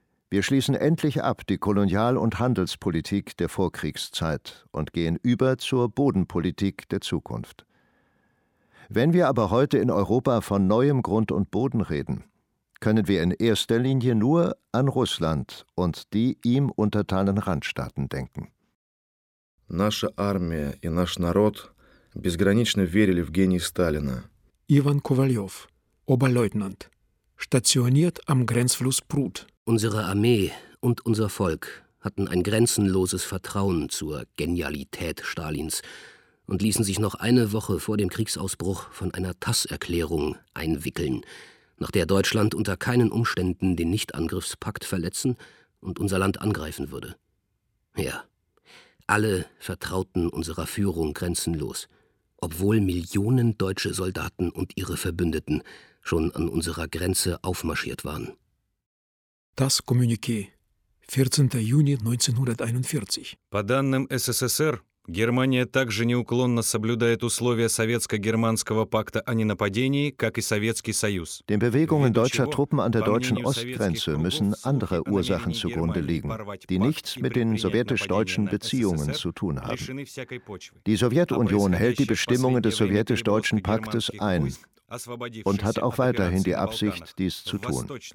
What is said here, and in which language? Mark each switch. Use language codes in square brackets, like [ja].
[de] Wir schließen endlich ab die Kolonial- und Handelspolitik der Vorkriegszeit und gehen über zur Bodenpolitik der Zukunft. Wenn wir aber heute in Europa von neuem Grund und Boden reden, können wir in erster Linie nur an Russland und die ihm untertanen Randstaaten denken. [ru] Наша армия и наш народ безгранично верили в гений Сталина. [de] Ivan Kovaljov, Oberleutnant, stationiert am Grenzfluss Prut. Unsere Armee und unser Volk hatten ein grenzenloses Vertrauen zur Genialität Stalins und ließen sich noch eine Woche vor dem Kriegsausbruch von einer TASS-Erklärung einwickeln, nach der Deutschland unter keinen Umständen den Nichtangriffspakt verletzen und unser Land angreifen würde. Ja, alle vertrauten unserer Führung grenzenlos, obwohl Millionen deutsche Soldaten und ihre Verbündeten schon an unserer Grenze aufmarschiert waren. Das Kommuniqué, 14. Juni 1941. [ru] По данным СССР, Германия также неуклонно соблюдает условия Советско-германского пакта о ненападении, как и Советский Союз. [de] Den Bewegungen deutscher Truppen an der deutschen Ostgrenze müssen andere Ursachen zugrunde liegen, die nichts mit den sowjetisch-deutschen Beziehungen zu tun haben. Die Sowjetunion hält die Bestimmungen des sowjetisch-deutschen Paktes ein und hat auch weiterhin die Absicht, dies zu tun.